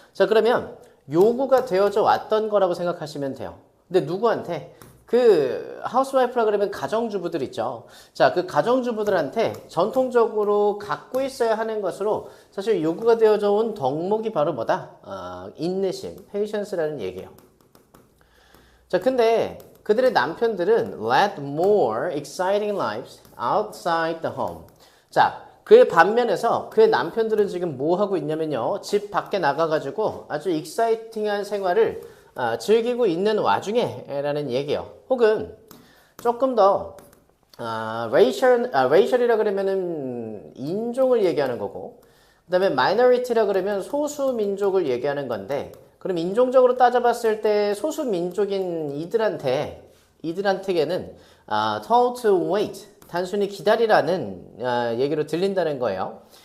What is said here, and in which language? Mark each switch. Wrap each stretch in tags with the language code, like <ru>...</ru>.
<ko>자, 그러면 요구가 되어져 왔던 거라고 생각하시면 돼요. 근데 누구한테? 그 하우스와이프라 그러면 가정주부들 있죠. 자, 그 가정주부들한테 전통적으로 갖고 있어야 하는 것으로 사실 요구가 되어져 온 덕목이 바로 뭐다? 인내심, patience라는 얘기예요. 자, 근데 그들의 남편들은</ko> <en>led more exciting lives outside the home.</en> <ko>자, 그의 반면에서 그의 남편들은 지금 뭐 하고 있냐면요. 집 밖에 나가가지고 아주 익사이팅한 생활을 즐기고 있는 와중에 라는 얘기예요. 혹은 조금 더 racial이라 그러면은 인종을 얘기하는 거고, 그 다음에 minority라 그러면 소수민족을 얘기하는 건데, 그럼 인종적으로 따져봤을 때 소수민족인 이들한테게는</ko> <en>told to wait,</en> <ko>단순히 기다리라는 얘기로 들린다는 거예요.</ko>